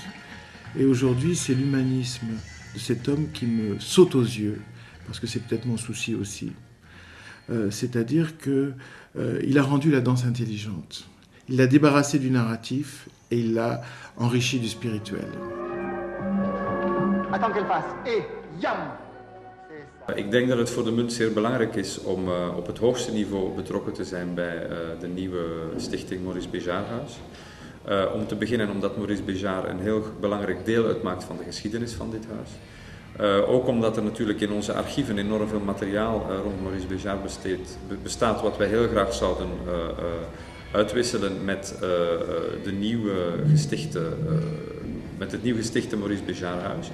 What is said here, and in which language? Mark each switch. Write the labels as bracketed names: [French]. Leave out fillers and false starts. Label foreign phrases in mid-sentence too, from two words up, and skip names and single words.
[French] Et aujourd'hui, c'est l'humanisme de cet homme qui me saute aux yeux, parce que c'est peut-être mon souci aussi. C'est-à-dire qu'il a rendu la danse intelligente. Il l'a débarrassée du narratif et il l'a enrichie du spirituel. Attends qu'elle passe. Et yam! [Dutch] Ik denk dat het voor de munt zeer belangrijk is om op het hoogste niveau betrokken te zijn bij de nieuwe stichting Maurice Béjart-huis. Om te beginnen omdat Maurice Béjart een heel belangrijk deel uitmaakt van de geschiedenis van dit huis. Ook omdat er natuurlijk in onze archieven enorm veel materiaal rond Maurice Béjart bestaat wat wij heel graag zouden uitwisselen met met het nieuw gestichte Maurice Béjart-huis.